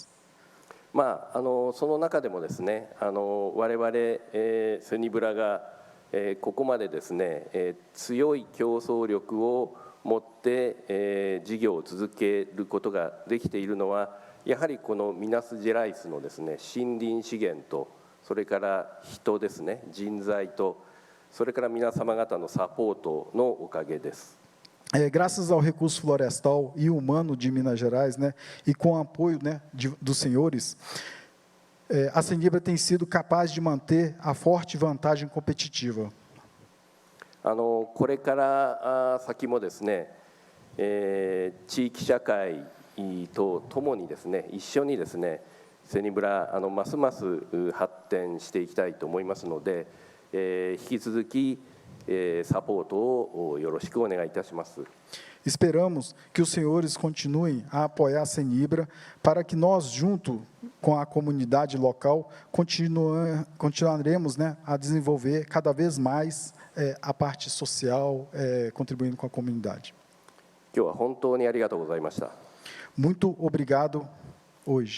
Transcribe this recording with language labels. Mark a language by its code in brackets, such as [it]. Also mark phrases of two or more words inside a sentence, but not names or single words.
[ja] その中でもですね、我々セニブラがここまでですね、強い競争力を持って事業を続けることができているのは、やはりこのミナスジェライスのですね、森林資源とそれから人ですね、人材とそれから皆様方のサポートのおかげです。 [pt] Graças ao recurso florestal e humano de Minas Gerais, né, e com o apoio, né, dos senhores, a Senibra tem sido capaz de manter a forte vantagem competitiva. [ja] これから先もですね、地域社会とともにですね、一緒にですね、セニブラますます発展していきたいと思いますので、引き続きサポートをよろしくお願いいたします。 [pt] Esperamos que os senhores continuem a apoiar a Senibra para que nós, junto com a comunidade local, continuaremos, né, a desenvolver cada vez mais a parte social, contribuindo com a comunidade. [ja] 今日は本当にありがとうございました。 [pt] Muito obrigado hoje.